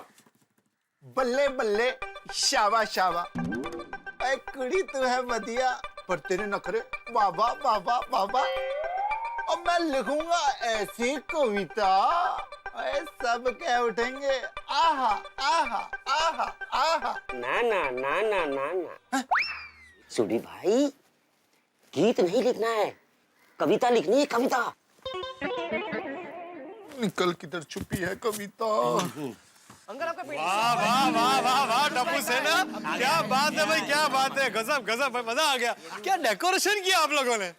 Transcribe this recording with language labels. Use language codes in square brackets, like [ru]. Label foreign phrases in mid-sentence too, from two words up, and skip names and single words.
[hi] बल्ले बल्ले शाबा शाबा, ऐ कुड़ी तू है बढ़िया पर तेरे नखरे बाबा बाबा बाबा। अब मैं लिखूंगा ऐसी कविता ऐ सब कह उठेंगे आहा आहा आहा आहा। ना ना ना ना ना ना सुडी भाई, गीत नहीं लिखना है, कविता लिखनी है, कविता। निकल किधर छुपी है कविता। अंकल आपका पेट वाह वाह वाह वाह वाह टप्पू सेना, क्या बात है भाई, क्या बात है, गजब गजब भाई, मजा आ गया। क्या डेकोरेशन किया आप लोगों ने।